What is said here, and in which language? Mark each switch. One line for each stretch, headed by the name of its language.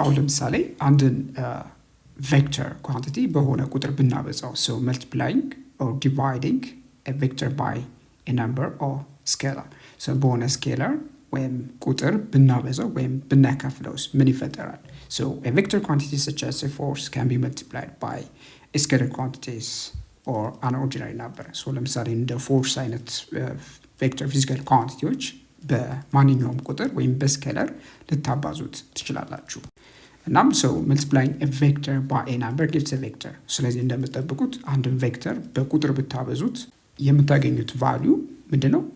Amharic: አሁን ለምሳሌ አንድን ቬክተር ኳንቲቲ በሆነ ቁጥር ብናበዛው
English: multiplying or dividing a vector by a number or scalar
Amharic: በሆነ ስኬለር ወይም ቁጥር ብናበዛው ወይም ብናካፍለውስ ምን ይፈጠራል?
English: a vector quantity such as a force can be multiplied by a scalar quantities or an ordinary number.
Amharic: ለምሳሌ እንደ ፎርስ አይነት ቬክተር ፊዚካል ኳንቲቲዎች በማንኛውም ቁጥር ወይም በስኬለር ልታባዙት ትችላላችሁ። እናም
English: multiplying a vector by a number gives a vector።
Amharic: ስለዚህ እንደምትጠብቁት አንድን ቬክተር በቁጥር ብታበዙት የምታገኙት ቫልዩ ምንድነው?